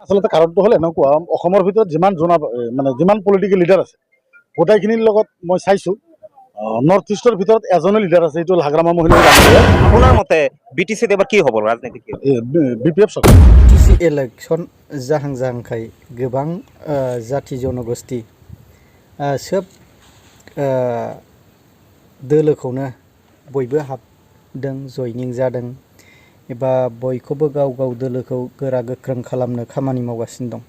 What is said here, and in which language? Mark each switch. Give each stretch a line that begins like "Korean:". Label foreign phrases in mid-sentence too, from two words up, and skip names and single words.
Assamese: আচলতে কাৰণটো হ'ল এনেকুৱা, অসমৰ ভিতৰত যিমান
English: political leader
Assamese: আছে গোটেইখিনিৰ লগত মই চাইছোঁ নৰ্থ ইষ্টৰ ভিতৰত এজনে লিডাৰ আছে, এইটো হাগ্ৰামা মহিলা। আপোনাৰ মতে বিটিচিত এবাৰ কি হ'ব ৰাজনীতি কি BPF চৰকাৰ।
Bodo: टिसि इलेक्शन जाहांखाय गोबां जाति जनगोष्ठी सोब दोलोखौनो बयबो हाबदों, जयनिं जादों एबा बयखौबो गाव गाव दोलोखौ गोरा गोख्रों खालामनो खामानि मावगासिनो दं।